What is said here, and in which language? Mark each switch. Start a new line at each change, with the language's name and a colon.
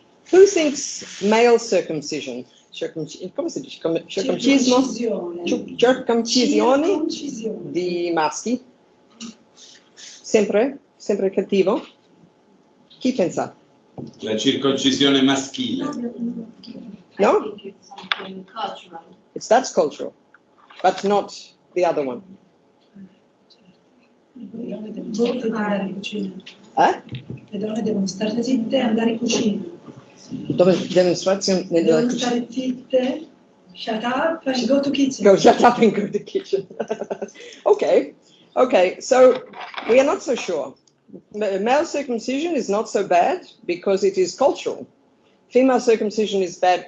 English: Who thinks male circumcision?
Italian: Come si dice? Circumcismo? Circumcisione di maschi? Sempre? Sempre cattivo? Chi pensa? La circoncisione maschile. No?
English: It's something cultural. That's cultural, but not the other one.
Italian: Le donne devono andare in cucina. Le donne devono stare zitte e andare in cucina.
English: Demonstration
Italian: Devono stare zitte,
English: shut up and go to kitchen. Go shut up and go to kitchen. Okay. So we are not so sure. Male circumcision is not so bad because it is cultural. Female circumcision is bad.